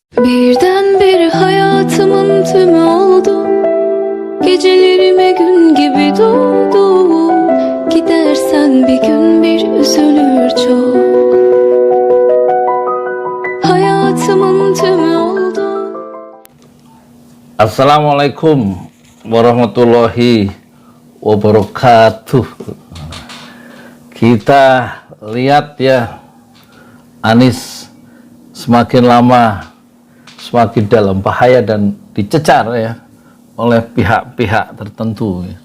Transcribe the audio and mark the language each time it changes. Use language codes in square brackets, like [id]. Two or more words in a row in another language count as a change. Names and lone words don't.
[tr] Birdenbire hayatımın tümü oldu. Gecelerime gün gibi doğdu. Gidersen bir gün bir üzülür çok. Hayatımın tümü oldu. [ar] السلام عليكم ورحمة الله وبركاته. [id] Kita lihat ya, Anies semakin lama semakin dalam bahaya dan dicecar ya oleh pihak-pihak tertentu ya.